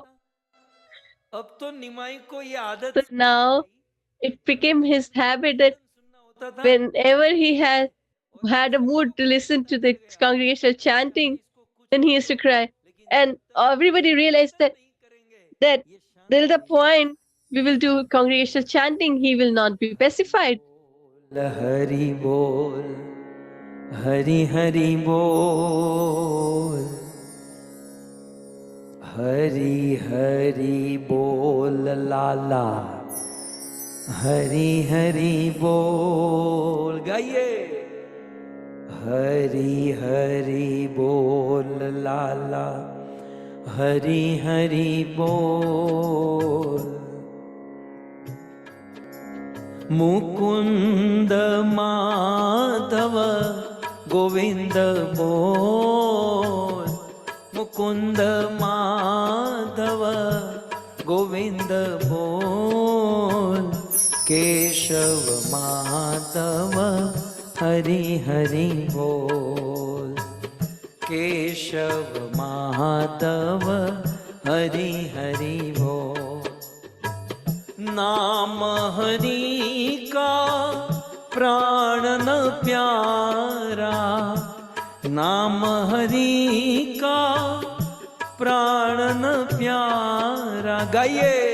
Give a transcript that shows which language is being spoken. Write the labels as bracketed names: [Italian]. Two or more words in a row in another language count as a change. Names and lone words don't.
[English] So now it became his habit that whenever he had a mood to listen to the congregational chanting, then he used to cry. And everybody realized that till the point we will do congregational chanting, he will not be pacified. [Hindi] हरि बोल, हरि हरि बोल, हरि हरि बोल, लाला हरि हरि बोल, गाइए। हरि हरि बोल लाला, हरि हरि बोल। मुकुंद माधव गोविंद बोल, मुकुंद माधव गोविंद बोल। केशव माधव हरि हरि बोल, केशव माधव हरि हरि बोल। नाम हरि का प्राण न प्यारा, नाम हरि का प्राण न प्यारा, गाइए।